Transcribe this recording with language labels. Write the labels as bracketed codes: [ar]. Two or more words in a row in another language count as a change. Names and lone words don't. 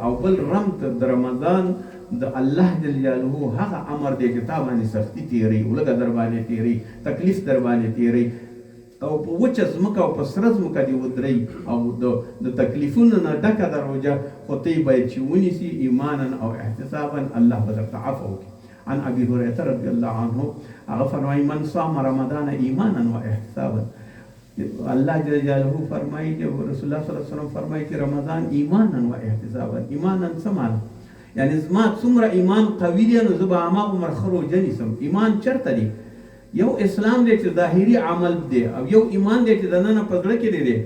[ps] او بل رمض د رمضان د الله [ar] جل جلاله [ps] هغه امر دی چې تا باندې سختي تېروي، ولږه در باندې تېروي، تکلیف در باندې تېروي، او په وچه ځمکه او په سره ځمکه دې ودروي او د تکلیفونو نه ډکه ده روژه، خو ته یې باید چې ونیسي ایمانا او احتسابا، الله به درته عفو وکړي. [ar] عن ابي هريره رضي الله عنه [ps] هغه فرمایي [ar] من صام رمضان ایمانا و احتسابا، [ps] الله [ar] جل جلاله [ps] فرمایي چې رسول الله [ar] صلی الله علیه وسلم [ps] فرمایي چې [ar] رمضان ایمانا و احتسابا. [ps] ایمانا څه معنی؟ یعنی زما څومره ایمان قوي دی نو زه به هماغومره ښه روژه نیسم. ایمان چېرته دی؟ یو اسلام دی چې ظاهري عمل دی، او یو ایمان دی چې دننه په زړه کې دی.